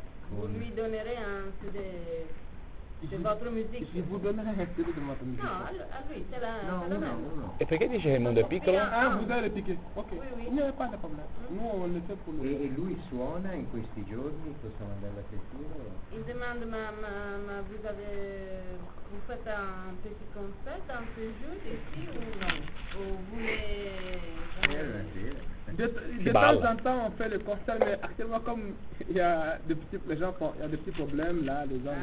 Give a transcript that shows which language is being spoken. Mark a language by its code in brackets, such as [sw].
[fr] vous lui donnerez un CD de votre musique. Je vous donnerai un CD de votre musique. [it] No, a lui te la No, uno. E perché dice che il mondo è piccolo? [fr] Ah, vous allez le piquer. Ok. Oui, oui. Il n'y a pas de problème. Nous, on le fait pour [it] E le... lui suona in questi giorni? Possiamo andare a sentire? [fr] Il demande, [it] ma [fr] vous faites un petit concert un peu jour ici ou non? Ou vous voulez... De Balla. temps en temps, on fait le concert, mais actuellement, comme il y a des petits, les gens, il y a des petits problèmes là, les gens.